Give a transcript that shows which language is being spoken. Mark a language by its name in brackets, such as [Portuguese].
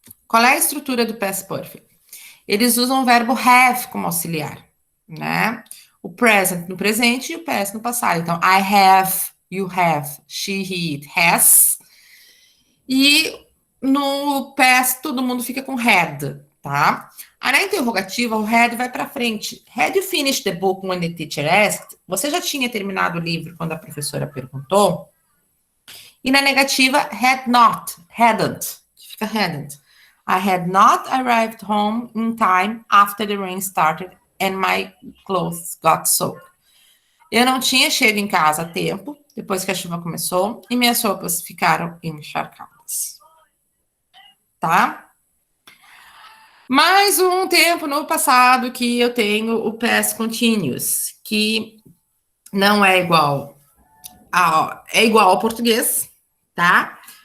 [Portuguese] Qual é a estrutura do past perfect? Eles usam o verbo have como auxiliar, né? O present no presente e o past no passado. Então, [English] I have, you have, she, he, it has. [Portuguese] E no past todo mundo fica com had, tá? Aí na interrogativa, o had vai para frente. [English] Had you finished the book when the teacher asked? [Portuguese] Você já tinha terminado o livro quando a professora perguntou? E na negativa, had not, hadn't, fica hadn't. [English] I had not arrived home in time after the rain started and my clothes got soaked. [Portuguese] Eu não tinha chegado em casa a tempo, depois que a chuva começou, e minhas roupas ficaram encharcadas. Tá? Mais um tempo no passado que eu tenho o past continuous, que não é igual é igual ao português, tá?